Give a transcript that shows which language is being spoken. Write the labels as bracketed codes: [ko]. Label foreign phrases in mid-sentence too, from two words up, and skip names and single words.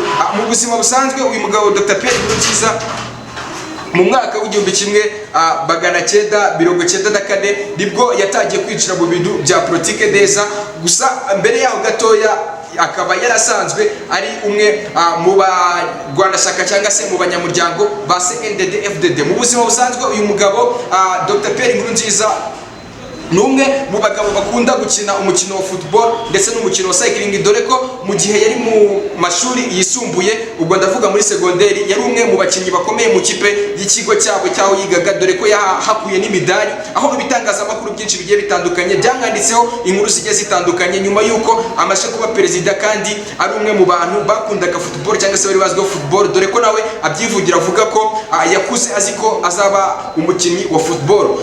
[rw] Mu buzima busanzwe uyu mugabo Dr Pierre Nkurunziza mu mwaka w'igihumbi 1994 nibwo yatagiye kwicira mu bintu bya politike neza, gusa mbere yaho gatoya akaba yarasanzwe ari umwe mu barwanashyaka cyangwa se mu banyamuryango ba CNDD-FDD. Mu buzima busanzwe uyu mugabo Dr Pierre Nkurunziza numwe mu bagabo bakunda gukina umukino wa football ndetse n'umukino wa cycling, dore ko mu gihe yari mu mashuri yisumbuye, ubwo ndavuga muri segonderi, yari umwe mu bakinnyi bakomeye mu kipe y'ikigo cyabo cyaho yigaga, dore ko yahakuye n'imidari, aho ibitangazamakuru byinshi bigiye bitandukanye byamwanditseho inkuru zigiye zitandukanye nyuma y'uko amaze kuba perezida, kandi ari umwe mu bantu bakundaga football cyangwa se bari bazwiho football, dore ko nawe abyivugira avuga ko yakuze azi ko azaba umukinnyi wa football.